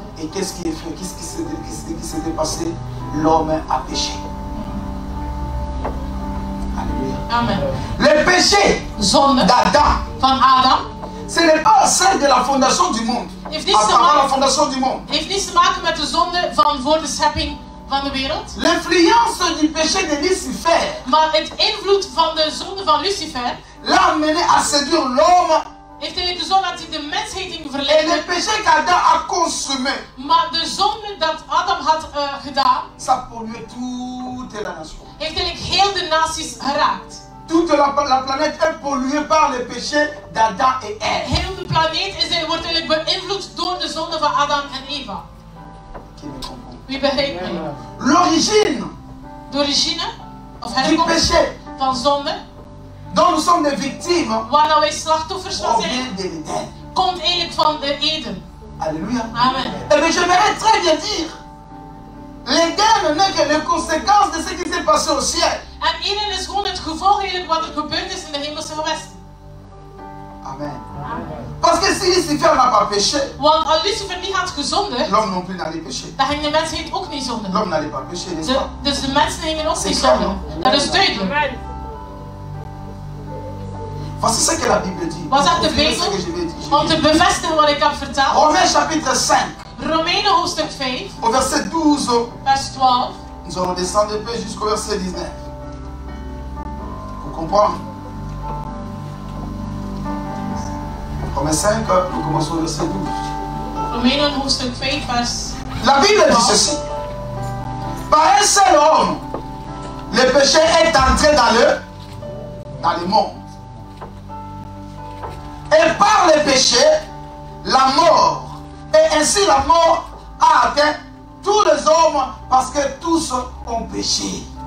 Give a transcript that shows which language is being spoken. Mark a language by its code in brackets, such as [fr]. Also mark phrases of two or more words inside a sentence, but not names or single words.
[fr] Et qu'est-ce qui est fait? Qu'est-ce qui s'était passé? L'homme a péché. Alléluia. Amen. Le péché [nl] Zonde [fr] d'Adam, [nl] van Adam [fr] ce n'est pas celle de la fondation du monde. [nl] heeft niets te [fr] Avant la [nl] maken, [fr] fondation du monde. [nl] heeft niets te maken met de zonde van voor de schepping van de wereld. [fr] L'influence du péché de Lucifer [nl] Maar het invloed van de zonde van Lucifer [fr] l'a amené à séduire l'homme. [nl] heeft eigenlijk gezorgd dat hij de mensheid ging [fr] Et le [nl] verleiden. [fr] péché qu'Adam a consommé, [nl] Maar de zonde dat Adam had gedaan, [fr] ça polluait toute la nation. [nl] heeft eigenlijk heel de naties geraakt. [fr] Toute la planète est polluée par le péché d'Adam et Ève. [nl] Heel de planeet wordt eigenlijk beïnvloed door de zonde van Adam en Eva. [fr] Qui me comprend? [nl] Wie begrijpt mij? [fr] L'origine [nl] De origine, of [fr] du [nl] herkomst [fr] péché [nl] van zonde, [fr] dont nous sommes des victimes [nl] waar nou wij slachtoffers van zijn, [fr] provient de l'Éden. [nl] komt eigenlijk van de Eden. [fr] Alléluia. Amen. Et bien j'aimerais très bien dire, l'Éden n'est que les conséquences de ce qui s'est passé au ciel. [nl] En Eden is gewoon het gevolg eigenlijk wat er gebeurd is in de hemelse gewesten. [fr] Amen. Parce que si Lucifer n'a pas péché, [nl] Want als Lucifer niet had gezondigd, [fr] l'homme non plus n'allait pécher. [nl] dan ging de mensheid ook niet zondigen. [fr] L'homme n'allait pas pécher, n'est-ce pas? [nl] Dus de mensen gingen ook niet [fr] C'est clair, [nl] zondigen. [fr] non? [nl] Dat is duidelijk. [fr] Voici ce que la Bible dit. [nl] Wat zegt de [fr] Confirmez ce [nl] Bijbel? [fr] que je vais dire. [nl] Om te bevestigen wat ik heb verteld. [fr] Romains chapitre 5, [nl] Romeinen hoofdstuk 5, [fr] au verset 12, [nl] vers 12. [fr] nous allons descendre un peu jusqu'au verset 19. Vous comprenez? Romains 5, nous commençons au verset 12. [nl] Romeinen hoofdstuk 5, vers... [fr] La Bible dit ceci. Par un seul homme, le péché est entré dans le monde. Et par le péché, la mort. Et ainsi la mort a atteint tous les hommes parce que tous ont péché.